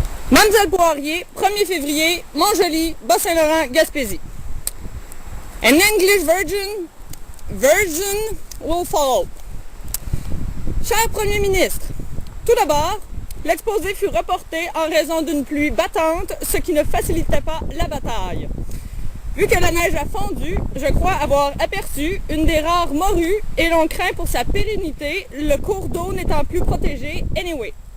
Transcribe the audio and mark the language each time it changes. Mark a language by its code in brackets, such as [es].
[fr] Mademoiselle Poirier, 1er février, Montjoly, Bas-Saint-Laurent, Gaspésie. [en] An English version will follow. [fr] Cher Premier ministre, tout d'abord, l'exposé fut reporté en raison d'une pluie battante, ce qui ne facilitait pas la bataille. Vu que la neige a fondu, je crois avoir aperçu une des rares morues et l'on craint pour sa pérennité, le cours d'eau n'étant plus protégé anyway.